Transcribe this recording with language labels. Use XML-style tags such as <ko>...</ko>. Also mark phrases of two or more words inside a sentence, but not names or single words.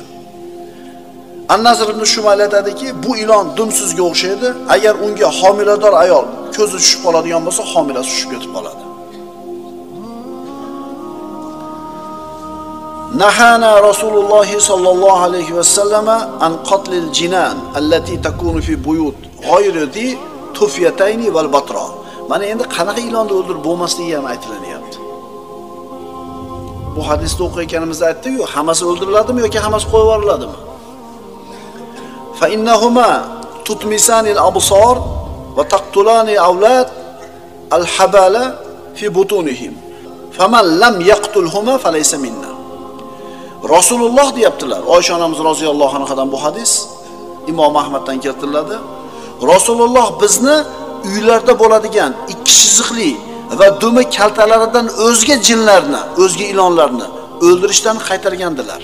<uz>An-Nasr ibn Shumayl aytadiki, bu ilon dumsizga o'xshaydi. Agar unga homilador ayol ko'zi tushib qoladigan bo'lsa, homilasi tushib ketib qoladi.</uz> <ar>نهانا رسول الله صلى الله عليه وسلم عن قتل الجنان التي تكون في البيوت غير ذي الطفيتين والأبتر.</ar> <uz>Mana endi qanaqa ilonni o'ldirib bo'lmasligi ham aytilanyapti. Bu hadisda o'qiganimizda aytdik-ku, hammasi o'ldiriladimi yoki hammasi qo'yib yuboriladimi?</uz> <ar>فإنهما تطمسان الأبصار وتقتلان أولاد الحبالى في بطونهم. فمن لم يقتلهما فليس منا.</ar> <uz>Rasululloh deyaptilar. Oysha onamiz</uz> <ar>رضي الله عنها-dan</ar> <uz>bu hadis Imom Ahmaddan keltiriladi. Rasululloh bizni uylarda bo'ladigan ikki chiziqli va dumi kaltalaridan o'zga jinlarni, o'zga ilonlarni o'ldirishdan qaytargandilar.</uz>